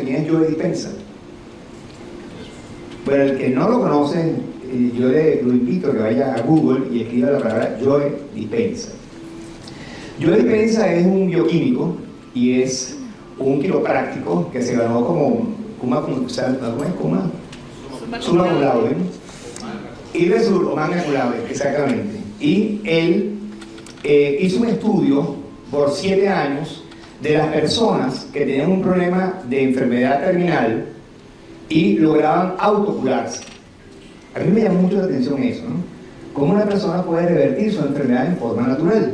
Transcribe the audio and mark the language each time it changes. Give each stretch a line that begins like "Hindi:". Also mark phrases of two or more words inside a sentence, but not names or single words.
Spanish: ¿Quién es Joe Dispenza? Pero el que no lo conoce, yo lo invito a que vaya a Google y escriba la palabra Joe Dispenza. Joe Dispenza es un bioquímico y es un quiropráctico que se ganó como
Latin: summa cum laude,
Spanish: y resultó
Latin: magna cum laude,
Spanish: exactamente. Y él hizo un estudio por 7 años de las personas que tenían un problema de enfermedad terminal y lograban autocurarse. A mí me llamó mucho la atención eso, ¿no? Cómo una persona puede revertir su enfermedad en forma natural.